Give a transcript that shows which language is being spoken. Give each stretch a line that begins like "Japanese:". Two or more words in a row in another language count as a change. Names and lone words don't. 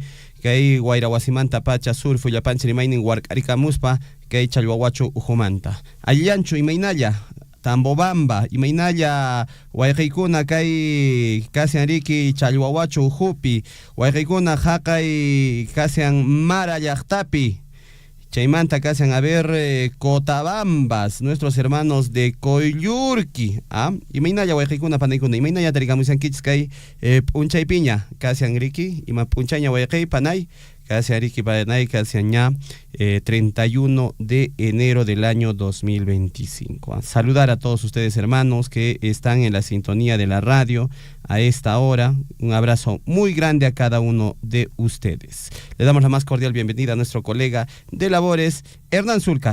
Quechua: kay wayrawasimanta pacha surfu llapanchis rimaynin wark'arikamuspa kay challwawachu uhumanta allanchu imaynalla Tambobamba imaynalla wayqaykuna kay kasian riki challwawachu uhupi wayqaykuna haqay kasian Mara llaqtapi chaymanta kasian
Spanish: a ver
Quechua: Cotabambas,
Spanish: nuestros hermanos de Coyllurqui,
Quechua: imaynalla wayqaykuna panaykuna imaynalla tarikamusankichis kay p'unchaypiña kasian riki ima p'unchayña wayqay panay kasian riki panay kasian ña 31
Spanish: de enero del año 2025. Saludar a todos ustedes hermanos que están en la sintonía de la radio a esta hora. Un abrazo muy grande a cada uno de ustedes. Le damos la más cordial bienvenida a nuestro colega de labores, Hernán Zulca.